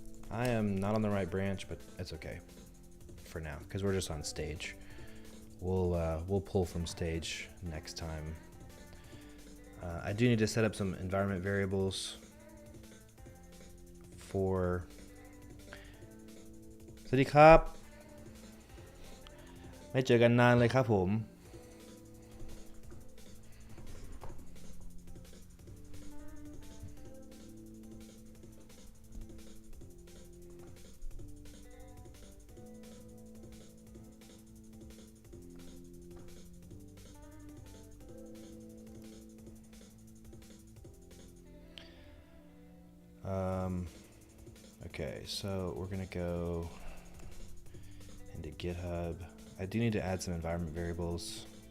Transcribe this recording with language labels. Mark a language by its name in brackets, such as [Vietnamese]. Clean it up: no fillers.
[English] I am not on the right branch, but it's okay for now because we're just on stage. We'll pull from stage next time. I do need to set up some environment variables for. [Thai] สวัสดีครับ ไม่เจอกันนานเลยครับผม [English] Okay, so we're gonna go into GitHub. I do need to add some environment variables.